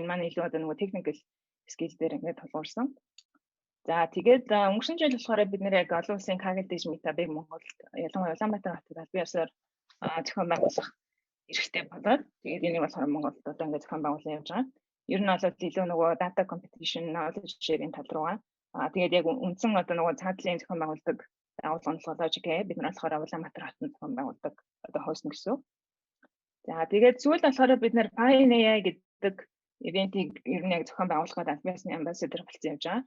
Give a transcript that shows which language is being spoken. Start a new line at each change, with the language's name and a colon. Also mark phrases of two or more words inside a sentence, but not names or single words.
Mongolian: Энэ маань илүү одоо нөгөө
English: technical skill
Mongolian: дээр ингээд тулгуурсан. За тэгээд өнгөрсөн жил болохоор бид нэр яг олон улсын Kaggle Dej meetup-ыг Монголд ялангуяа Улаанбаатар хотод аль биесээр зохион байгуулах эрхтэй болоод тэгээд энийг болохоор Монголд одоо ингээд зохион байгуулсан явж байгаа. Ер нь бол илүү нөгөө
English: data competition, knowledge sharing
Mongolian: тал руугаа. Тэгээд яг үндсэн одоо нөгөө цаадлын зохион байгуулдаг агуулгын логик бид нар болохоор Улаанбаатар хотод зохион байгуулдаг одоо хостно гэсэн. За тэгээд сүүлд болохоор бид нар Pioneer гэдэг ивентийг ер нь яг зохион байгуулахад аль биесны ambassador болсон явж байгаа.